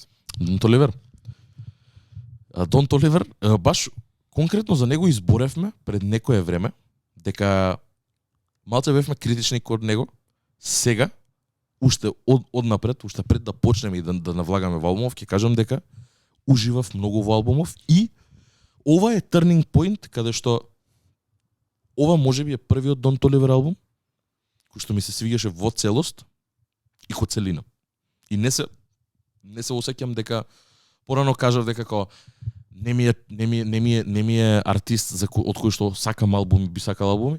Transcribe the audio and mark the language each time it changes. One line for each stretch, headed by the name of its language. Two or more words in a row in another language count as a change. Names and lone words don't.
Macedonian: Don't Oliver. Don't Oliver, баш конкретно за него изборевме пред некое време, дека малце бевме критични кон него. Сега, уште однапред, уште пред да почнеме и да навлагаме во албумов, ќе кажам дека уживав многу во албумов и ова е
English: turning point
Macedonian: каде што ова можеби е првиот Don't Oliver албум кој што ми се свигаше во целост и ко целина. И не се осеќам дека порано кажав дека како не ми е артист од кој што сакам албуми, би сакал албуми.